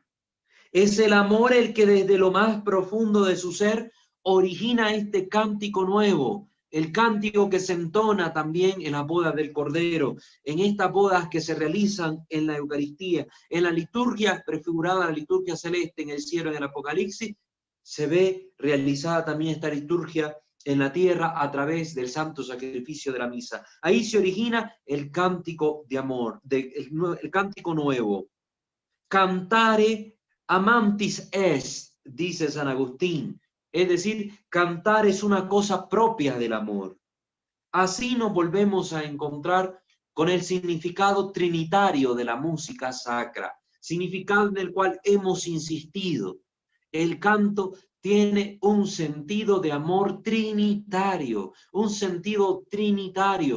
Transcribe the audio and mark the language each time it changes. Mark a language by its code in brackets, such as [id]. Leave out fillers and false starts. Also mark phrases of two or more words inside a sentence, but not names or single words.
[es] Es el amor el que desde lo más profundo de su ser origina este cántico nuevo, el cántico que se entona también en las bodas del Cordero, en estas bodas que se realizan en la Eucaristía, en la liturgia prefigurada, la liturgia celeste en el cielo, en el Apocalipsis, se ve realizada también esta liturgia en la tierra a través del santo sacrificio de la misa. Ahí se origina el cántico de amor, el cántico nuevo. [la] Cantare amantis est, [es] dice San Agustín. Es decir, cantar es una cosa propia del amor. Así nos volvemos a encontrar con el significado trinitario de la música sacra, significado en el cual hemos insistido. El canto tiene un sentido de amor trinitario, un sentido trinitario.